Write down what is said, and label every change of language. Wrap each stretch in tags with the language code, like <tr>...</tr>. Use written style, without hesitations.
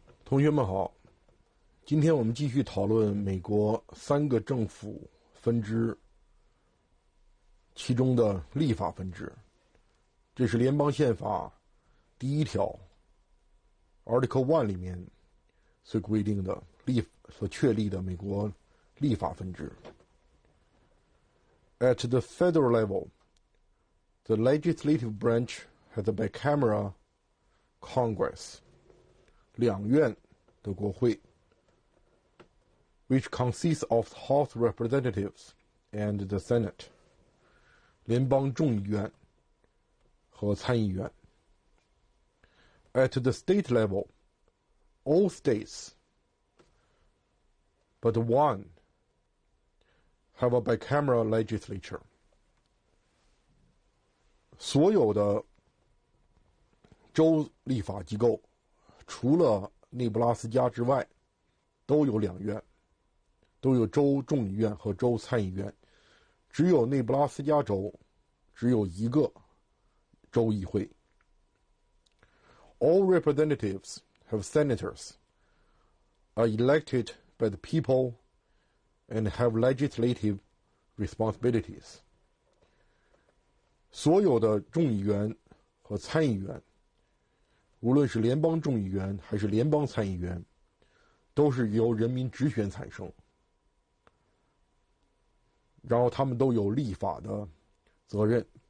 <zh>同学们好，今天我们继续讨论美国3个政府分支其中的立法分支。这是联邦宪法第1条 Article 1里面所规定的所确立的美国立法分支。</zh> <en>At the federal level, the legislative branch has a bicameral Congress,</en> <zh>两院的国会</zh> <en>which consists of House Representatives and the Senate,</en> <zh>联邦众议院和参议院。</zh> <en>At the state level, all states but one have a bicameral legislature.</en> <zh>所有的州立法机构除了内布拉斯加之外都有2院，都有州众议院和州参议院，只有内布拉斯加州只有1个州议会。</zh> <en>All representatives have senators, are elected by the people, and have legislative responsibilities.</en> <zh>所有的众议员和参议员，无论是联邦众议员还是联邦参议员，都是由人民直选产生，然后他们都有立法的责任。</zh>